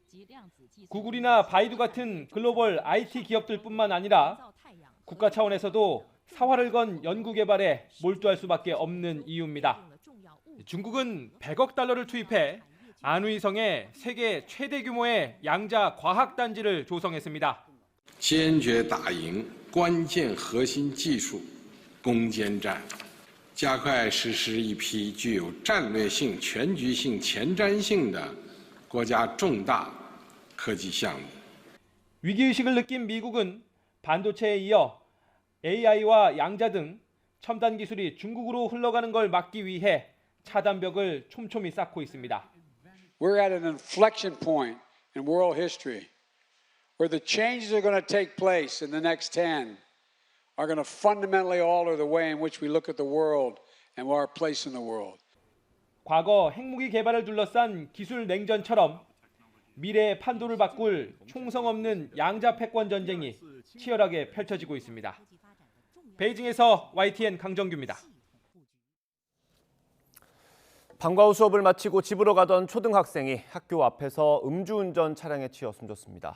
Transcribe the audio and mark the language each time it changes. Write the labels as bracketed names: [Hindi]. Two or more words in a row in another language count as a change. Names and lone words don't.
[Korean] 구글이나 바이두 같은 글로벌 IT 기업들뿐만 아니라 국가 차원에서도 사활을 건 연구 개발에 몰두할 수밖에 없는 이유입니다. 중국은 100억 달러를 투입해 안후이성에 세계 최대 규모의 양자 과학 단지를 조성했습니다. [Chinese] 坚决打赢关键核心技术攻坚战，加快实施一批具有战略性、全局性、前瞻性的国家重大科技项目。 [Korean] 위기의식을 느낀 미국은 반도체에 이어 AI와 양자 등 첨단 기술이 중국으로 흘러가는 걸 막기 위해 차단벽을 촘촘히 쌓고 있습니다. [English] We're at an inflection point in world history where the changes are going to take place in the next 10 are going to fundamentally alter the way in which we look at the world and our place in the world. [Korean] 과거 핵무기 개발을 둘러싼 기술 냉전처럼 미래의 판도를 바꿀 총성 없는 양자 패권 전쟁이 치열하게 펼쳐지고 있습니다. 베이징에서 YTN 강정규입니다. 방과 후 수업을 마치고 집으로 가던 초등학생이 학교 앞에서 음주운전 차량에 치여 숨졌습니다.